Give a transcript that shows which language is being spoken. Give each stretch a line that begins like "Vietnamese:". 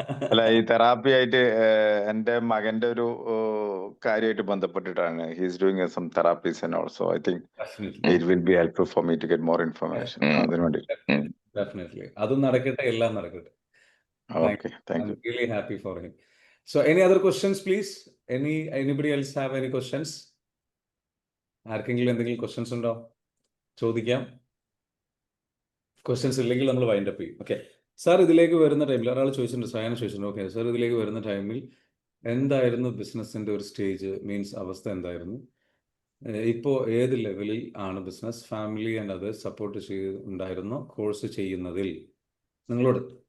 Malayalam: അല്ല, ഈ തെറാപ്പി ആയിട്ട് എന്റെ മകന്റെ ഒരു കാര്യമായിട്ട് ബന്ധപ്പെട്ടിട്ടാണ്.
English: He's doing some therapies and also I think it will be helpful for me to get more information.
Malayalam: അതിനുവേണ്ടി ഡെഫിനറ്റ്ലി അതും നടക്കട്ടെ, എല്ലാം നടക്കട്ടെ.
English: Okay, thank you. I'm really happy for him. So any other questions please? Anybody else have any questions?
Malayalam: ആർക്കെങ്കിലും എന്തെങ്കിലും questions ഉണ്ടോ? ചോദിക്കാം. Questions ഇല്ലെങ്കിൽ നമ്മൾ വൈൻഡ് അപ്പ് ചെയ്യും. ഓക്കെ, സാർ ഇതിലേക്ക് വരുന്ന ടൈമിൽ ഒരാൾ ചോദിച്ചിട്ടുണ്ട്, സയാന ചോദിച്ചിട്ടുണ്ട്, ഓക്കെ സാർ ഇതിലേക്ക് വരുന്ന ടൈമിൽ എന്തായിരുന്നു ബിസിനസിന്റെ ഒരു സ്റ്റേജ്, മീൻസ് അവസ്ഥ എന്തായിരുന്നു, ഇപ്പോൾ ഏത് ലെവലിൽ ആണ് business, family and others support ഉണ്ടായിരുന്നോ കോഴ്സ് ചെയ്യുന്നതിൽ നിങ്ങളോട്?